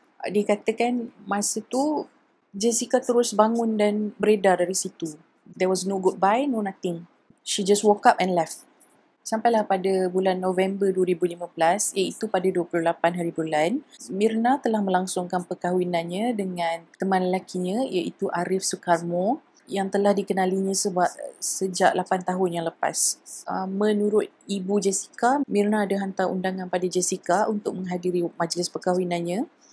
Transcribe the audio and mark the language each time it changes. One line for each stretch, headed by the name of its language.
Malay: Dia katakan masa tu Jessica terus bangun dan beredar dari situ.
English: There was no goodbye, no nothing. She just woke up and left.
Malay: Sampailah pada bulan November 2015, iaitu pada 28 hari bulan, Mirna telah melangsungkan perkahwinannya dengan teman lelakinya iaitu Arif Sukarmo yang telah dikenalinya sejak 8 tahun yang lepas. Menurut ibu Jessica, Mirna ada hantar undangan pada Jessica untuk menghadiri majlis perkahwinannya.